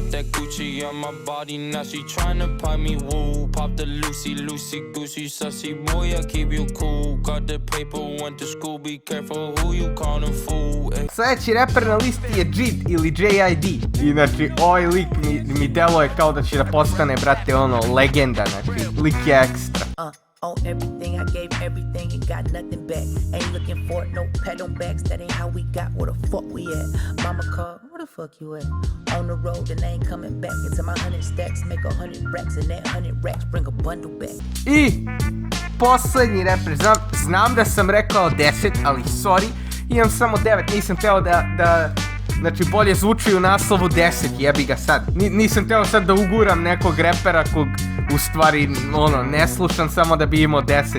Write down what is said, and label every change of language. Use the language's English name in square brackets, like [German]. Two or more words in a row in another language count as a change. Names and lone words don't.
[Serbian] Sljedeći reper na listi je Jid ili J.I.D. I znači ovaj lik mi deluje kao da će da postane, brate, ono, legenda, znači lik je ekstra. [English] On everything, I gave everything and got nothing back. Ain't looking for no pat on backs, that ain't how we got, where the fuck we at? Mama called, where the fuck you at? On the road and I ain't coming back. Into my 100 stacks, make 100 racks, and that 100 racks bring a bundle back. [Serbian] I poslednji reper, znam da sam rekao 10, ali sorry, imam samo 9, nisam teo da znači bolje zvuči u naslovu 10, jebi ga sad. Nisam teo sad da uguram nekog repera kog u stvari ono ne slušam samo da bi imao 10.